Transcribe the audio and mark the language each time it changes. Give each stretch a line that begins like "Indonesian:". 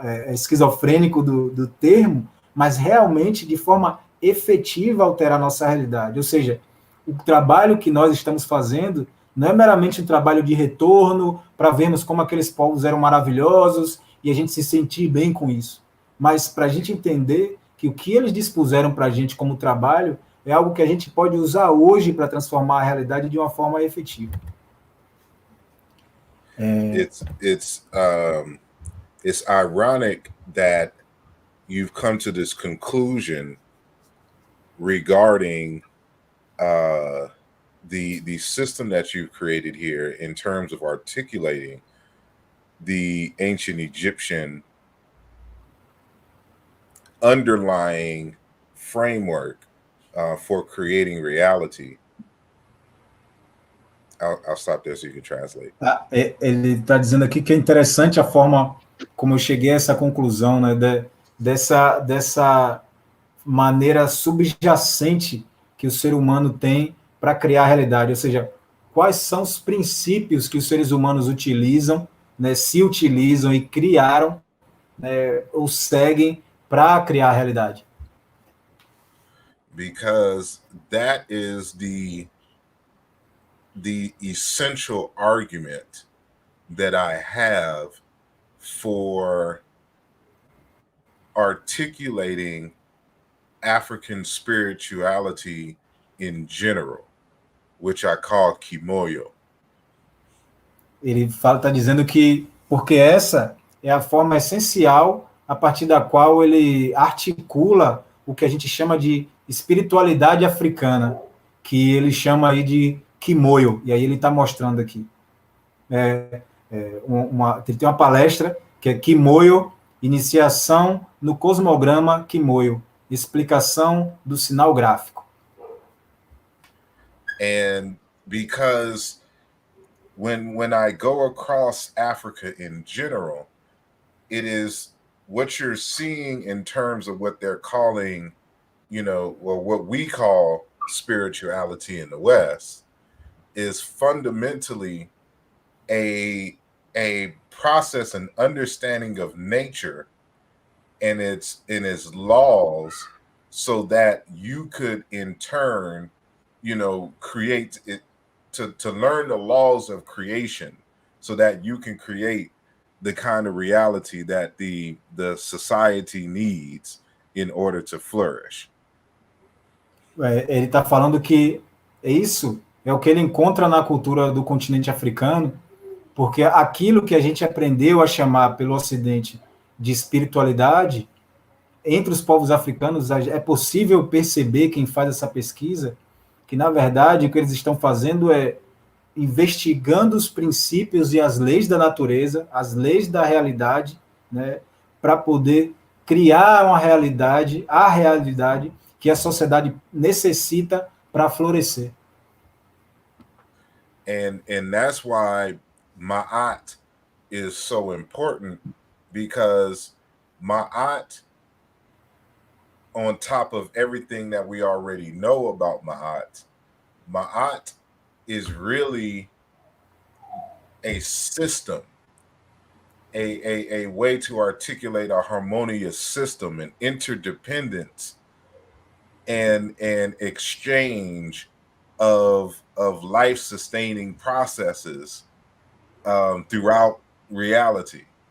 Portuguese: esquizofrênico do termo, mas realmente de forma efetiva alterar a nossa realidade. Ou seja, o trabalho que nós estamos fazendo não é meramente um trabalho de retorno para vermos como aqueles povos eram maravilhosos e a gente se sentir bem com isso, mas para a gente entender que o que eles dispuseram para a gente como trabalho é algo que a gente pode usar hoje para transformar a realidade de uma forma efetiva.
English: It's ironic that you've come to this conclusion regarding the system that you've created here in terms of articulating the ancient Egyptian underlying framework for creating reality. I'll stop there so you can translate.
Portuguese: Ele está dizendo aqui que é interessante a forma como eu cheguei a essa conclusão, né, dessa maneira subjacente que o ser humano tem para criar a realidade, ou seja, quais são os princípios que os seres humanos utilizam, né, se utilizam e criaram, né, ou seguem para criar a realidade.
English: Because that is the essential argument that I have for articulating African spirituality in general, which I call kimoyo.
Portuguese: Ele está dizendo que porque essa é a forma essencial a partir da qual ele articula o que a gente chama de espiritualidade africana, que ele chama aí de kimoyo, e aí ele está mostrando aqui. Ele tem uma palestra que é Kimoyo, Iniciação no Cosmograma Kimoyo, Explicação do Sinal Gráfico.
English: And because when I go across Africa in general, it is what you're seeing in terms of what they're calling, what we call spirituality in the West is fundamentally a process and understanding of nature and its laws, so that you could in turn, create it to learn the laws of creation, so that you can create the kind of reality that the society needs in order to flourish.
Portuguese: Ele está falando que isso é o que ele encontra na cultura do continente africano, porque aquilo que a gente aprendeu a chamar pelo Ocidente de espiritualidade, entre os povos africanos é possível perceber, quem faz essa pesquisa, que na verdade o que eles estão fazendo é investigando os princípios e as leis da natureza, as leis da realidade, né, para poder criar uma realidade, a realidade que a sociedade necessita para florescer.
English: And that's why Ma'at is so important, because Ma'at, on top of everything that we already know about Ma'at is really a system, a way to articulate a harmonious system and interdependence and exchange of life-sustaining processes throughout reality.